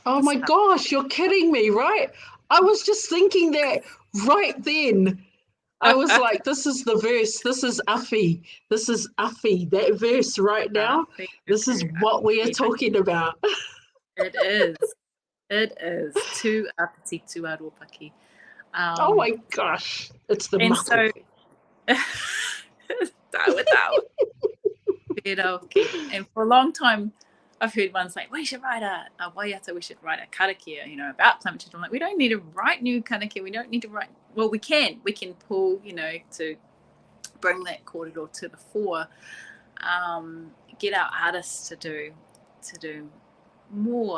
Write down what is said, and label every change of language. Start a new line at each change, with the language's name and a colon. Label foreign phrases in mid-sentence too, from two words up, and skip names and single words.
English: Oh my gosh, you're kidding me, right? I was just thinking that right then. I was like, this is the verse, this is Afi, that verse right now. This is what we are talking about. It is.
Māori: Tu apiti, tu aropaki.
English: Oh my gosh, it's the mako. So, and for a long time, I've heard ones like, we should write a waiata, we should write a karakia, about climate change. I'm like, we don't need to write new karakia. We don't need to write, well, we can pull, to bring that kōrero to the fore, get our artists to do more.